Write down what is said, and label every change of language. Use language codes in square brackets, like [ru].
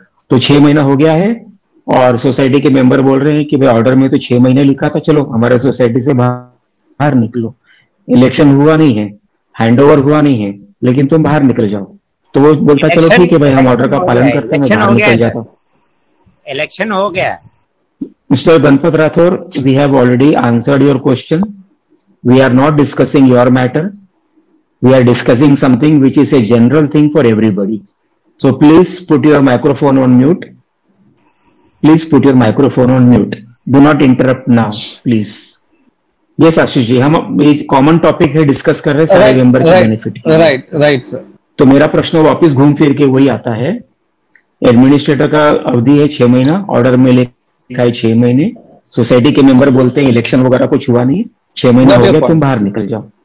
[hi] तो 6 महीना हो गया है और सोसाइटी के मेंबर बोल रहे हैं कि भाई ऑर्डर में तो 6 महीने लिखा था, चलो हमारे सोसाइटी से बाहर निकलो, इलेक्शन हुआ नहीं है, हैंडओवर हुआ नहीं है, लेकिन तुम बाहर निकल जाओ। तो वो बोलता चलो ठीक है भाई, हम ऑर्डर का पालन करते हैं, मैं बाहर निकल जाता हूँ। इलेक्शन हो गया। [en] Mr. Ganpat Rathore, we have already answered your question. We are not discussing your matter. We are discussing something which is a general thing for everybody. So please put your microphone on mute. Please put your microphone on mute. Do not interrupt now, please. [hi] Yes, Ashish ji, हम ये common topic है, discuss कर रहे हैं सारे member के benefit के। Right sir. तो मेरा प्रश्न वापस घूम फिर के वही आता है, एडमिनिस्ट्रेटर का अवधि है 6 महीना, ऑर्डर में लिखा है 6 महीने, सोसाइटी के मेंबर बोलते हैं इलेक्शन वगैरह कुछ हुआ नहीं, 6 महीना हो गया, तुम बाहर निकल जाओ।